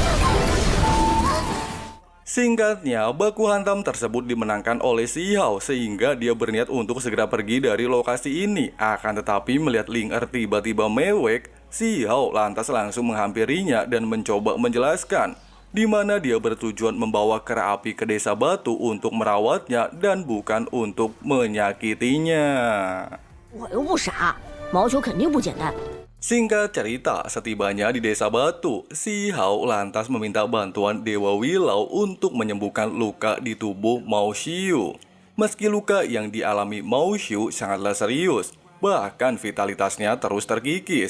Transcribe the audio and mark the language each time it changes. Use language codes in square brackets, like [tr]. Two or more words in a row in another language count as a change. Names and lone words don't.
[id] Singkatnya, baku hantam tersebut dimenangkan oleh si Hao sehingga dia berniat untuk segera pergi dari lokasi ini. Akan tetapi melihat Ling-er tiba-tiba mewek, si Hao lantas langsung menghampirinya dan mencoba menjelaskan di mana dia bertujuan membawa kera api ke desa batu untuk merawatnya dan bukan untuk menyakitinya. [zh] 我又不傻，毛球肯定不简单。 [id] Singkat cerita, setibanya di desa batu, si Hao lantas meminta bantuan Dewa Wilau untuk menyembuhkan luka di tubuh Mao Xiu. Meski luka yang dialami Mao Xiu sangatlah serius, bahkan vitalitasnya terus terkikis.